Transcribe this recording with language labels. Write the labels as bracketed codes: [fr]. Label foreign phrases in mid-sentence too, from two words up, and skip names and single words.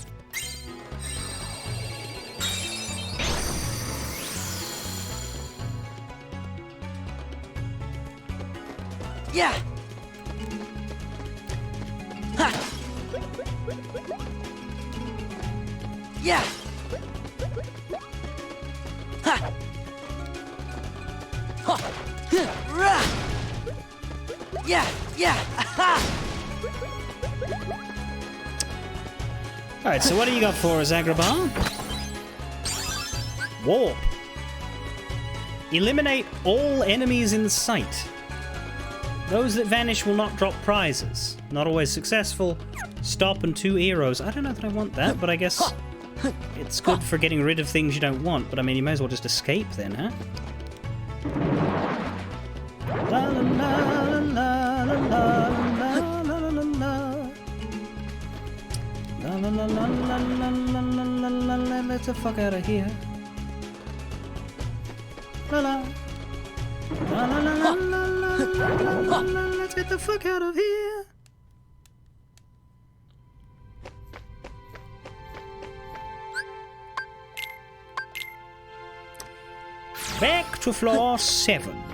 [en] Yeah! Ha! Yeah! Ha! Ha! Rah! Yeah! Yeah! Aha! Alright, so what do you got for us, Agrabah? Warp. Eliminate all enemies in sight. Those that vanish will not drop prizes. Not always successful. Stop and 2 arrows. I don't know that I want that, but I guess it's good for getting rid of things you don't want. But I mean, you may as well just escape then, huh? La la la la la la la la la la la. La la la la la la la la la la. Let's the fuck out of here. La la. La la la la la la la la. Let's get the fuck out of here. Back to floor 7.